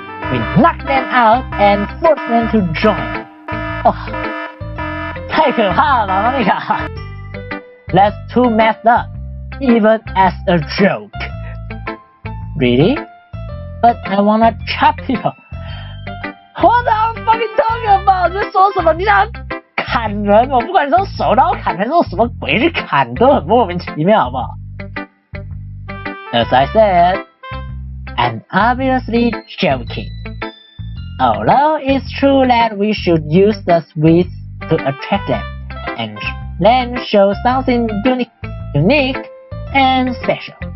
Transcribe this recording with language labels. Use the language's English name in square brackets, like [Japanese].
[English] We knocked them out and forced them to join. [Chinese] 哇，太可怕了吧，Monica! [English] That's too messed up, even as a joke. Really? But I wanna chop people. What are you fucking talking about? [Chinese] 你在说什么？你想砍人？我不管你是用手刀砍还是用什么鬼去砍，都很莫名其妙，好不好？ [English] As I said, I'm obviously joking. Although it's true that we should use the sweets to attract them, and then show something unique and special.